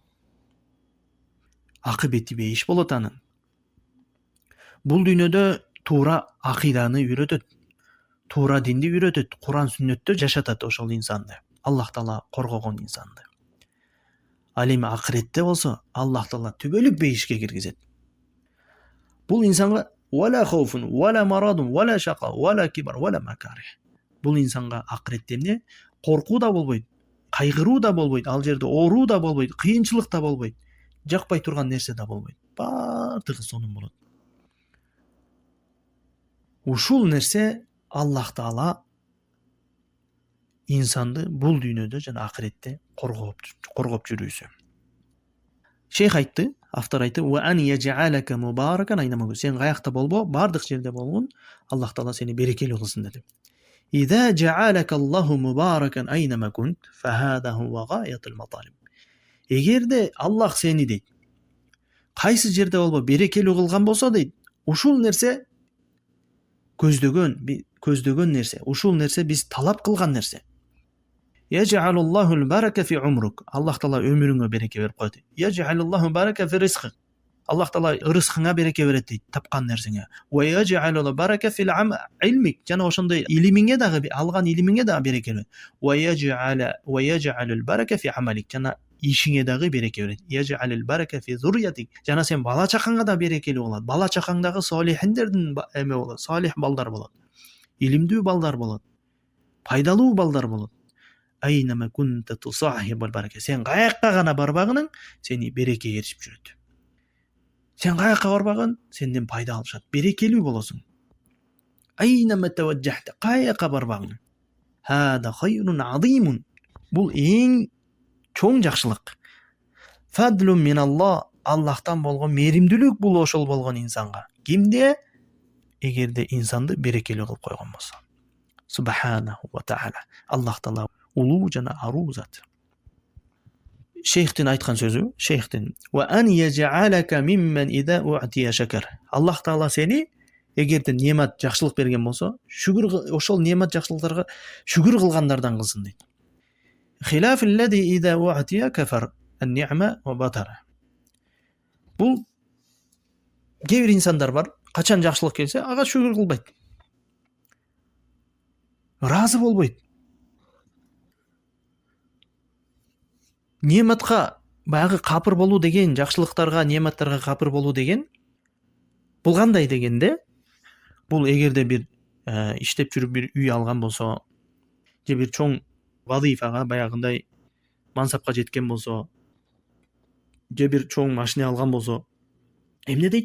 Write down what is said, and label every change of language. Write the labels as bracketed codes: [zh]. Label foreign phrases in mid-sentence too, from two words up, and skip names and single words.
[ky] Акыбети бейиш болот анын. Бул дүйнөдө туура акыйданы үйрөтөт. Туура динди үйрөтөт. Куран сүннөттө жашатат ошол инсанды. Аллах Таала коргогон инсанды. Ал эми акыретте болсо Аллах Таала түбөлүк бейишке киргизет. Бул инсанга [ar] ولا خوف ولا مرض ولا شقاء ولا كبر ولا مكاره. Бул инсанга акыретте эмне? Коркуу да болбойт, кайгыруу да болбойт, ал жерде ооруу да болбойт, кыйынчылык да болбойт, жакпай турган нерсе да болбойт. Баардыгы сонун болот. Ушул нерсе Аллах Таала инсанды бул дүйнөдө жана акыретте коргоп жүрүүсү. Шейх айтты, автор айтты: "وأن يجعلك مباركا أينما كنت." [ky] Сен каякта болбо, бардык жерде болгон, Аллах Таала сени берекелүү кылсын dedi. [ar] "إذا جعلك الله مباركا أينما كنت فهذا هو غاية المطالب." [ky] Эгерде Аллах сени дейт, кайсы жерде болбо берекелүү кылган болсо дейт, ушул нерсе көздөгөн нерсе, ушул нерсе биз талап кылган нерсе. [ar] يجعل الله البركة في عمرك. [ky] Аллах Таала өмүрүңө береке берип коет. [ar] يجعل الله البركة في رزقك. [ky] Аллах Таала рызкыңа береке берет дейт, тапкан нерсеңе. [ar] ويجعل البركة في علمك. [ky] Жана ошондой илимиңе дагы, алган илимиңе дагы береке берет. [ar] ويجعل البركة في عملك. [ky] Жана ишиңе дагы береке берет. [ar] يجعل البركة في ذريتك. [ky] Жана сен бала чакаңа да берекелүү болот. Бала чакаңдагы солихиндердин эме болот, солих балдар болот. Илимдүү балдар болот. Пайдалуу балдар болот. [ar] أينما كنت تصاحبك البركة. [ky] Сен каякка гана барбагының, сени береке эришип жүрөт. Сен каякка барбагын, сенден пайда алышат, берекелүү болосуң. [ar] أينما توجهت, [ky] каякка барбагың. [ar] هذا خير عظيم. [ky] Бул эң чоң жакшылык. [ar] فضل من الله. [ky] Аллахтан болгон меримдүүлүк бул ошол болгон инсанга. Кимде? Эгерде инсанды берекелүү кылып койгон болсо. [ar] سبحانه وتعالى. [ky] Аллах Таала улуу жана аруу зат. Шейхтин айткан сөзү, [ar] шейхтин: "وأن يجعلك ممن إذا أعطي شكر." [ky] Аллах Таала сени эгерде немат, жакшылык берген болсо, ошол немат жакшылыктарга шүгүр кылгандардан кылсын дейт. [ar] خلاف الذي إذا أعطي كفر النعمة وبطر. [ky] Бул кээ бир инсандар бар, качан жакшылык келсе, ага шүгүр кылбайт. Разы болбойт. Нематка баягы капыр болуу деген, жакшылыктарга, нематтарга капыр болуу деген бул кандай дегенде, бул эгерде бир иштеп жүрүп бир үй алган болсо, же бир чоң вазифага, баягындай мансапка жеткен болсо, же бир чоң машина алган болсо, эмне дейт?